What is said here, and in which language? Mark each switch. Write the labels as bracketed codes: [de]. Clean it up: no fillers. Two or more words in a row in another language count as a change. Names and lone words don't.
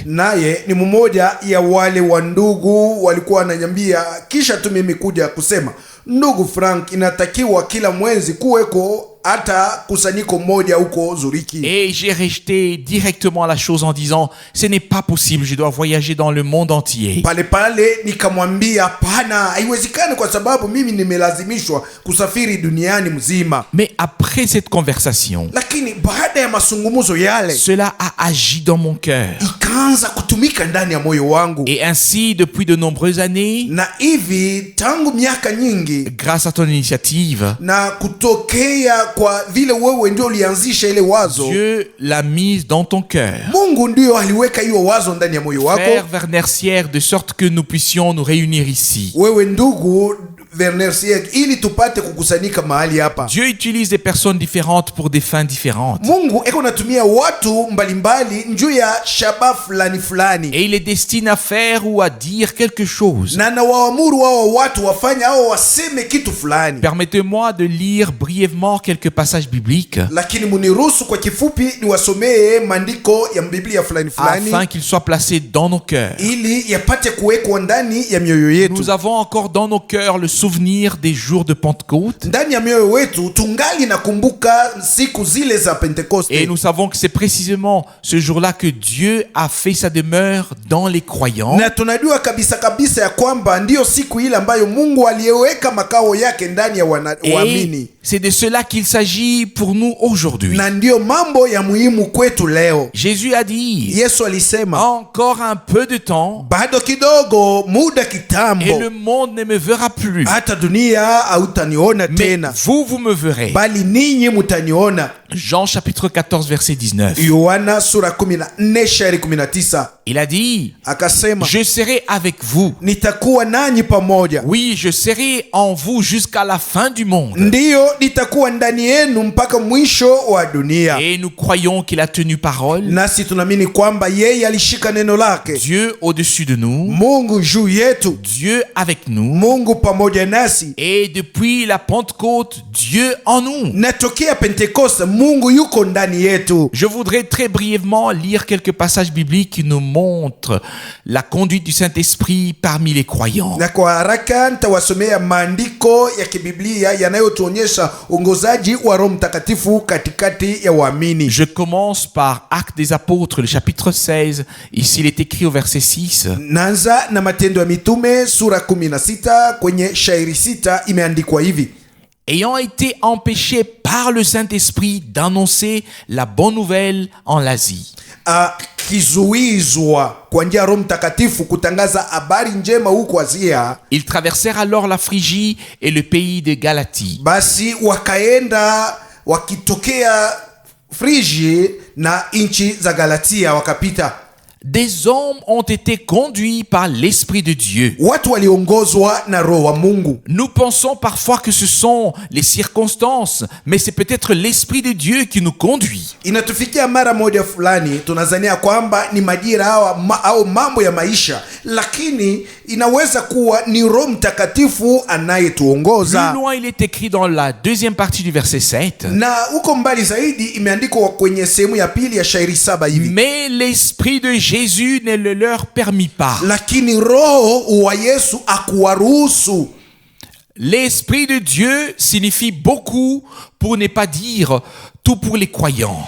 [sw] Naye ni mmoja ya wale wa ndugu walikuwa wananiambia kisha tu mimi kuja kusema, ndugu Frank, inatakiwa kila mwezi kuweko hata kusanyiko moja huko Zuriki. [fr] Et j'ai rejeté directement la chose en disant, ce n'est pas possible, je dois voyager dans le monde entier. [sw] Pale nikamwambia hapana, haiwezekani kwa sababu mimi nimelazimishwa kusafiri duniani mzima. [fr] Mais après cette conversation, [sw] lakini baada ya masungumuzo yale, [fr] cela a agi dans mon cœur. [sw] Ikaanza kutumika ndani ya moyo wangu. [fr] Et ainsi, depuis de nombreuses années, [sw] na hivi tangu miaka nyingi, [fr] grâce à ton initiative, [sw] na kutokea kwa vile wewe ndio ulianzisha ile wazo, [fr] Dieu l'a mise dans ton cœur. [sw] Mungu ndio aliweka hiyo wazo ndani ya moyo wako. [fr] Frère Werner Sieg, de sorte que nous puissions nous réunir ici. [sw] Wewe ndugu Werner Sieg, ili tupate kukusanyika mahali hapa. [fr] Dieu utilise des personnes différentes pour des fins différentes. [sw] Mungu eko natumia watu mbalimbali njuu ya shaba fulani fulani. [fr] Et il les destine à faire ou à dire quelque chose. [sw] Na nawaamuru wao watu wafanye au waseme kitu fulani. [fr] Permettez-moi de lire brièvement quelques passages bibliques. [sw] Lakini muniruhusu kwa kifupi niwasomee maandiko ya Biblia fulani fulani. [fr] Afin qu'ils soient placés dans nos cœurs. [sw] Ili yapate kuwekwa ndani ya mioyo yetu. [fr] Nous avons encore dans nos cœurs le souvenir des jours de Pentecôte. [sw] Ndani ya mioyo wetu tungali nakumbuka siku zile za Pentecoste. [fr] Et nous savons que c'est précisément ce jour-là que Dieu a fait sa demeure dans les croyants. [sw] Na tunajua kabisa ya kwamba ndio siku ile ambayo Mungu aliyeweka makao yake ndani ya waamini. [fr] C'est de cela qu'il s'agit pour nous aujourd'hui. [sw] Na ndio mambo ya muhimu kwetu leo. [fr] Jésus a dit, [sw] Yesu alisema, [fr] encore un peu de temps, [sw] bado kidogo, muda kitambo, [fr] et le monde ne me verra plus. [sw] hata dunia hautaniona [fr] Mais [sw] tena, [fr] vous me verrez. [sw] bali ninyi mutaniona. [fr] Jean chapitre 14 verset 19. [sw] Yohana sura 14:19. [fr] Il a dit, [sw] Akasema, [fr] je serai avec vous. [sw] nitakuwa nanyi pamoja. [fr] Oui, je serai en vous jusqu'à la fin du monde. [sw] Ndiyo, nitakuwa ndani yenu mpaka mwisho wa dunia. [fr] Et nous croyons qu'il a tenu parole. [sw] Nasi tunaamini kwamba yeye alishika neno lake. [fr] Dieu au-dessus de nous. [sw] Mungu juu yetu. [fr] Dieu avec nous. [sw] Mungu pamoja nasi. [fr] Et depuis la Pentecôte, Dieu en nous. [sw] Na tokea Pentecoste, Mungu yuko ndani yetu. [fr] Je voudrais très brièvement lire quelques passages bibliques qui nous montrent la conduite du Saint-Esprit parmi les croyants. [sw] Na kwa haraka nitawasomea maandiko ya kibiblia yanayotuonyesha uongozaji wa Roho Mtakatifu katikati ya waamini. [fr] Je commence par Actes des Apôtres, le chapitre 16. Ici, il est écrit au verset 6. [sw] Naanza na Matendo ya Mitume sura 16 kwenye shairi 6 imeandikwa hivi: [fr] Ayant été empêchés par le Saint-Esprit d'annoncer la bonne nouvelle en l'Asie. [sw] Kizuizwa kwa njia ya Roho Mtakatifu kutangaza habari njema huko Asia. [fr] Ils traversèrent alors la Phrygie et le pays de Galatie. [sw] Basi wakaenda wakitokea Phrygie na nchi za Galatia wakapita. [fr] Des hommes ont été conduits par l'Esprit de Dieu. [sw] Watu waliongozwa na Roho wa Mungu. [fr] Nous pensons parfois que ce sont les circonstances, mais c'est peut-être l'Esprit de Dieu qui nous conduit. [sw] Inatufikia mara moja fulani tunazania kwamba ni majira au mambo ya maisha, lakini inaweza kuwa ni Roho Mtakatifu anayetuongoza. [fr] Plus loin, il est écrit dans la deuxième partie du verset 7. [sw] Na uko mbali zaidi imeandikwa kwenye sehemu ya pili ya shairi 7 hivi: [fr] Mais l'Esprit de Jésus ne le leur permit pas. [sw] Lakini Roho wa Yesu akuwaruhusu. [fr] L'Esprit de Dieu signifie beaucoup, pour ne pas dire tout, pour les croyants.